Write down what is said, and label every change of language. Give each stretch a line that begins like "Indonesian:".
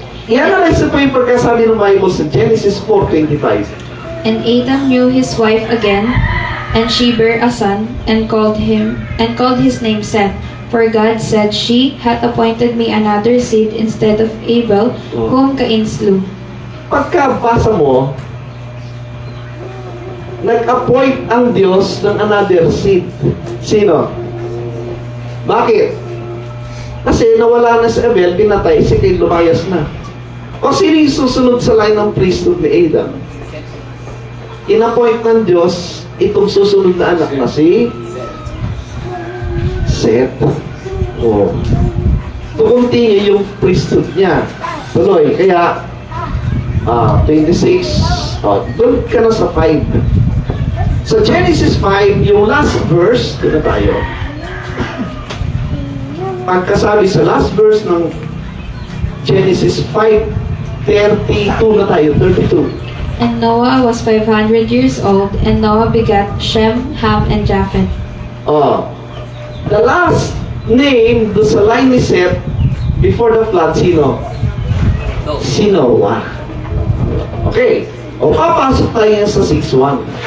Filipino: I-analyze po yung pagkasabi ng Bible sa Genesis 4:25.
English: And Adam knew his wife again, and she bare a son, and called his name Seth. For God said, she hath appointed me another seed instead of Abel, whom Cain slew.
Filipino: Pagkabasa mo, nag-appoint ang Diyos ng
English: another seed.
Filipino: Sino? Bakit? Kasi nawala na si Abel, pinatay, si Cain lumayas na. O sino yung susunod sa line ng priesthood ni Adam? In-appoint ng Diyos itong susunod na anak na si Seth. To continue yung priesthood niya. Tuloy, kaya 26, doon ka na sa 5. Sa Genesis 5, yung last verse, doon na tayo. Pagkasabi sa last verse ng Genesis 5:32 na tayo, 32.
English: And Noah was 500 years old, and Noah begat Shem, Ham, and Japheth.
Filipino: The last name do sa line ni Seth
English: before the flood,
Filipino: sino?
English: No.
Filipino: Si Noah. Okay. Papasok tayo sa 6:1.